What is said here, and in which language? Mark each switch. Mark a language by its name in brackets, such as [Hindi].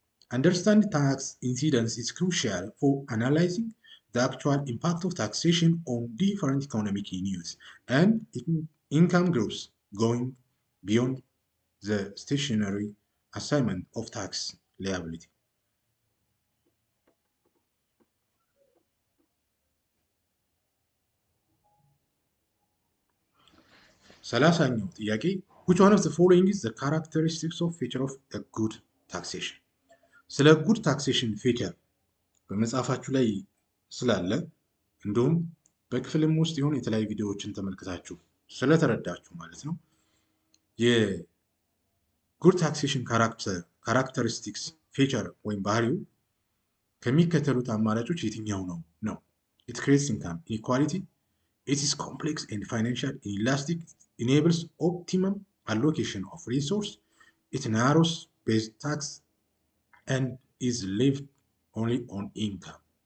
[English] Understanding tax incidence is crucial for analyzing the actual impact of taxation on different economic units and income groups going beyond the stationary assignment of tax liability. [Amharic] ሰላሳኛው ጥያቄ [English] which one of the following is the characteristics of feature of a good taxation? [Amharic] ስለ ጉድ ታክሴሽን ፊቸር በመጽሐፋችሁ ላይ ስላለ እንዲሁም በክፍልም ውስጥ የሆኑ የተለያዩ ቪዲዮዎችን ተመልክታችሁ ስለተረዳችሁ ማለት ነው የጉድ ታክሴሽን ካራክተሪስቲክስ ፊቸር ወይም ባህሪው ከሚከተሉት አማራጮች የትኛው ነው? [English] It creates income inequality. It is complex and financial inelastic. Enables optimum allocation of resource. It narrows base tax and is lived only on income.